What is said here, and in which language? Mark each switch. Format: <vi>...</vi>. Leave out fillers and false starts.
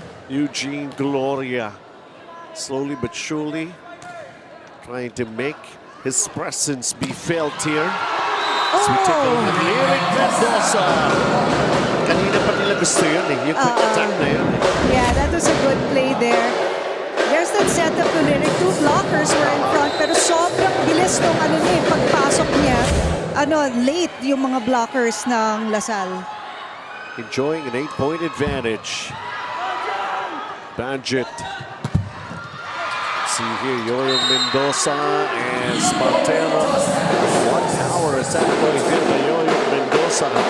<en>Eugene Gloria, slowly but surely, trying to make his presence be felt here. So we take a look at Lyric Mendoza.</en> <tl>Kanina pa nila gusto yun yung quick attack na yun</tl> <en>Yeah, that was a good play there. There's that setup to Lyric. 2 blockers were in front,</en> <tl>pero sobrang bilis nung pagpasok niya. Late yung mga blockers ng Lasal.</tl> <en>Enjoying an 8-point advantage. Banjit. See here, Yoyong Mendoza and Spartero. What power is that going to by Yoyong Mendoza?</en>